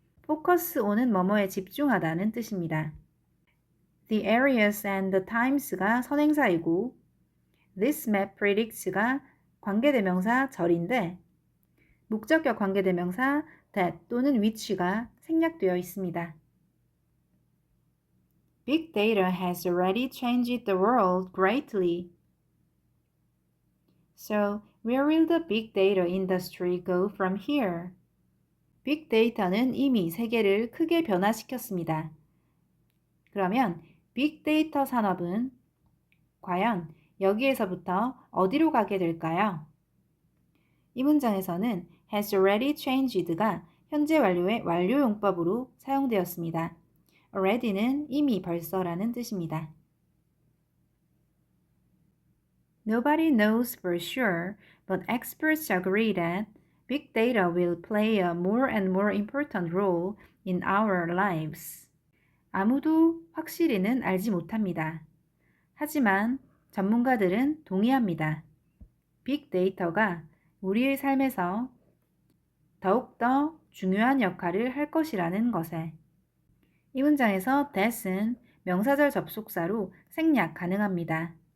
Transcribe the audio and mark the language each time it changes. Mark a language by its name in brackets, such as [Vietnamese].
[Korean] focus on은 뭐뭐에 집중하다는 뜻입니다. [English] The areas and the times [Korean] 가 선행사이고 [English] this map predicts [Korean] 가 관계대명사 절인데 목적격 관계대명사 that 또는 which가 생략되어 있습니다. [English] Big data has already changed the world greatly. So, where will the big data industry go from here? [Korean] 빅 데이터는 이미 세계를 크게 변화시켰습니다. 그러면 빅데이터 산업은 과연 여기에서부터 어디로 가게 될까요? 이 문장에서는 has already changed가 현재 완료의 완료용법으로 사용되었습니다. already는 이미 벌써라는 뜻입니다. [English] Nobody knows for sure, but experts agree that big data will play a more and more important role in our lives. [Korean] 아무도 확실히는 알지 못합니다. 하지만 전문가들은 동의합니다. 빅데이터가 우리의 삶에서 더욱더 중요한 역할을 할 것이라는 것에. 이 문장에서 that은 명사절 접속사로 생략 가능합니다.